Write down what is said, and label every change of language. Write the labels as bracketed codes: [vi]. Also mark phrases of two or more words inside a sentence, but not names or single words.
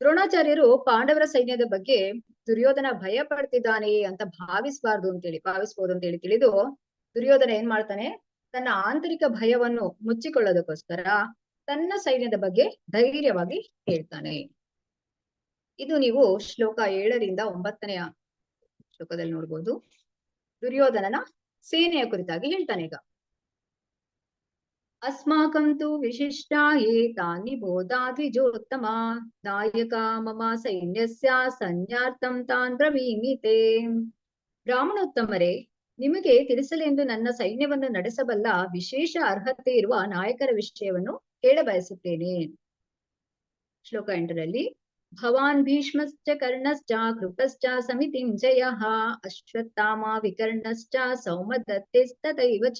[kn] ದ್ರೋಣಾಚಾರ್ಯರು ಪಾಂಡವರ ಸೈನ್ಯದ ಬಗ್ಗೆ ದುರ್ಯೋಧನ ಭಯ ಪಡ್ತಿದ್ದಾನೆ ಅಂತ ಭಾವಿಸ್ಬೋದು ಅಂತೇಳಿ ತಿಳಿದು ದುರ್ಯೋಧನ ಏನ್ ಮಾಡ್ತಾನೆ, ತನ್ನ ಆಂತರಿಕ ಭಯವನ್ನು ಮುಚ್ಚಿಕೊಳ್ಳೋದಕ್ಕೋಸ್ಕರ ತನ್ನ ಸೈನ್ಯದ ಬಗ್ಗೆ ಧೈರ್ಯವಾಗಿ ಹೇಳ್ತಾನೆ. ಇದು ನೀವು ಶ್ಲೋಕ 7ರಿಂದ 9ನೇ ಶ್ಲೋಕದಲ್ಲಿ ನೋಡ್ಬೋದು. ದುರ್ಯೋಧನನ ಸೇನೆಯ ಕುರಿತಾಗಿ ಹೇಳ್ತಾನೆ. [sa] ಈಗ अस्माकं तु विशिष्टा ये तानि बोधा द्विजोत्तम नायका मम सैन्यस्य सैन्यार्थं तान् ब्रवीमि ते. [kn] ಬ್ರಾಹ್ಮಣೋತ್ತಮರೇ, ನಿಮಗೆ ತಿಳಿಸಲೆಂದು ನನ್ನ ಸೈನ್ಯವನ್ನು ನಡೆಸಬಲ್ಲ ವಿಶೇಷ ಅರ್ಹತೆ ಇರುವ ನಾಯಕರ ವಿಷಯವನ್ನು ಹೇಳಬಯಸುತ್ತೇನೆ. ಶ್ಲೋಕ 8ರಲ್ಲಿ [sa] ಭವಾನ್ ಭೀಷ್ಮಶ್ಚ ಕರ್ಣಶ್ಚ ಕೃಪಶ್ಚ ಸಮಿತಿಂ ಜಯಃ ಅಶ್ವತ್ಥಾಮ ವಿಕರ್ಣಶ್ಚ ಸೌಮದತ್ತೆಸ್ತಥೈವ ಚ.